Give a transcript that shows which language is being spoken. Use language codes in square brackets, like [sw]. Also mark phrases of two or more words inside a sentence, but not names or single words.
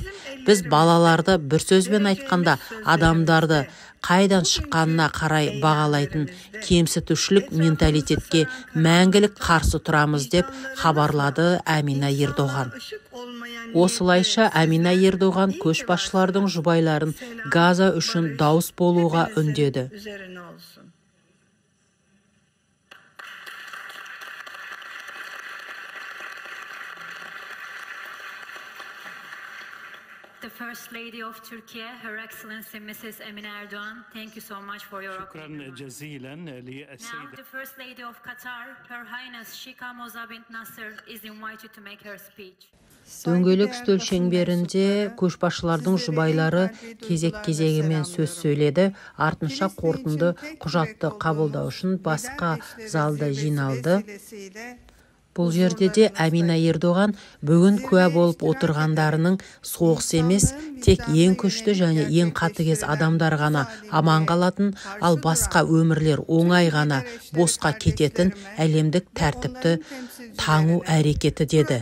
[kk] Біз балаларды бір сөзбен айтқанда адамдарды қайдан шыққанына қарай бағалайтын кемсітушілік менталитетке мәңгілік қарсы тұрамыз деп хабарлады Әмина Ердоған. Осылайша Әмина Ердоған көшбасшылардың жұбайларын Газа үшін дауыс болуға үндеді. [en] The First Lady of Turkey, Her Excellency Mrs. Emine Erdoğan, thank you so much for your [ar] شكرا جزيلا للسيدة. [en] Now, the First Lady of Qatar, Her Highness Sheikha Moza bint Nasser, is invited to make her speech. [kk] Дөңгелек үстел шеңберінде көшбасшылардың жұбайлары кезек-кезегімен сөз сөйледі. Артынша қорытынды құжатты қабылдау үшін басқа залда жиналды. Бұл жерде де Әмина Ердоған бүгін куә болып отырғандарының соғыс емес, тек ең күшті және ең қатыгез адамдар ғана аман қалатын, ал басқа өмірлер оңай ғана босқа кететін әлемдік тәртіпті таңу әрекеті деді.